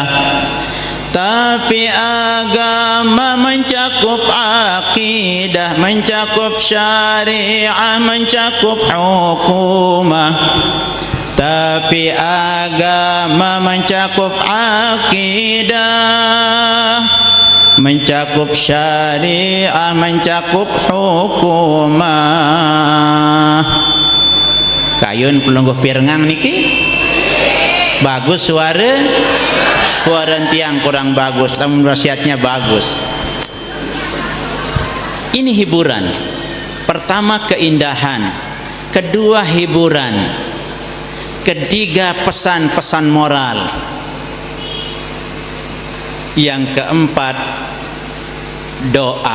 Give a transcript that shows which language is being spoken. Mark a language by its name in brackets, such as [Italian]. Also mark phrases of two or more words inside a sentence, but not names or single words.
[Indonesian] Tapi agama mencakup akidah, mencakup syariah, mencakup hukumah. Tapi agama mencakup akidah, mencakup syariah, mencakup hukumah. [Sasak] Kayun pelungguh pirengang niki bagus suara tiang kurang bagus, [Indonesian] namun wasiatnya bagus. Ini hiburan. Pertama keindahan, kedua hiburan, ketiga pesan-pesan moral, yang keempat doa.